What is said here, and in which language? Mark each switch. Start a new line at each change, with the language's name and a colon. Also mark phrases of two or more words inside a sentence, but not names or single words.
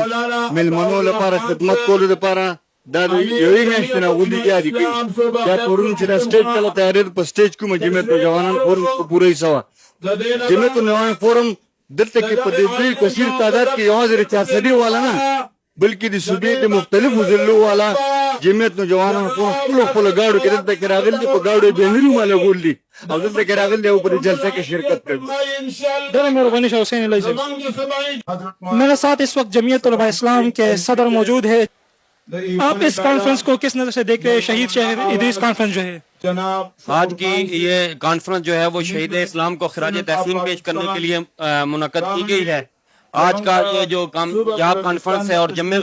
Pashto: میلمنو لپاره خدمت کولو لپاره دا د یوې میاشتې نه غونډې تیارې کړي دا پرون چې دا سټیج کله تیارېده په سټیج کومه جمعیت نوجوانان فورم په پوره حصه وه جمعیت نوجوانان فورم دلته کې په دې ډېر کثیر تعداد کې یوازې د چارسدي والا نه بلکې د صوبې د مختلفو ضلعو والا جمعیت نوجوانانو په خپلو ګاډو کې دلته کې راغلي دي په ګاډو یې بینرونه لګولي دي او دلته کې راغلي دي او په دې جلسه کې شرکت کوي ڈر مہربانی
Urdu: شاہ حسین علیہ صاحب میرے ساتھ اس وقت جمعیت علماء اسلام کے صدر موجود ہے آپ اس کانفرنس کو کس نظر سے دیکھ رہے ہیں شہید شیخ ادریس کانفرنس جو ہے آج کی یہ کانفرنس جو ہے وہ شہید اسلام کو خراج تحسین پیش کرنے کے لیے منعقد کی گئی ہے آج کا یہ جو یہاں کانفرنس ہے اور جمع